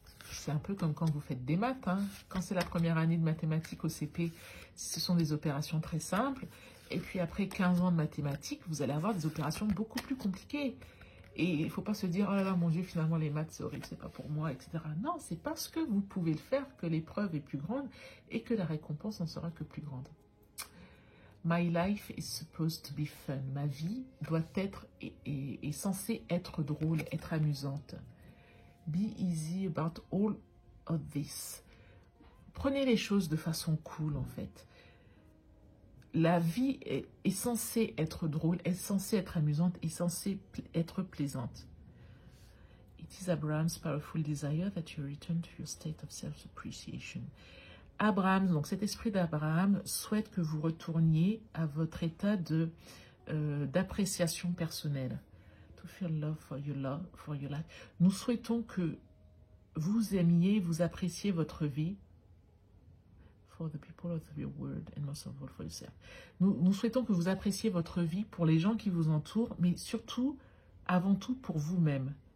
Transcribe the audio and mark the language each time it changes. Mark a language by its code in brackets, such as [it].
[fr] C'est un peu comme quand vous faites des maths. Hein. Quand c'est la première année de mathématiques au CP, ce sont des opérations très simples. Et puis après 15 ans de mathématiques, vous allez avoir des opérations beaucoup plus compliquées. Et il ne faut pas se dire, oh là là, mon Dieu, finalement, les maths, c'est horrible, c'est pas pour moi, etc. Non, c'est parce que vous pouvez le faire que l'épreuve est plus grande et que la récompense en sera que plus grande. [en] My life is supposed to be fun. [fr] Ma vie doit être est censée être drôle, être amusante. [en] Be easy about all of this. [fr] Prenez les choses de façon cool, en fait. La vie est censée être drôle, est censée être amusante, est censée être plaisante. [en] It is Abraham's powerful desire that you return to your state of self-appreciation. [fr] Abraham, donc cet esprit d'Abraham, souhaite que vous retourniez à votre état d'appréciation personnelle. [en] To feel love for your life. [fr] Nous souhaitons que vous aimiez, vous appréciez votre vie. [en] For the people of your word and most of all for yourself. [fr] Nous souhaitons que vous appréciez votre vie pour les gens qui vous entourent, mais surtout, avant tout, pour vous-même.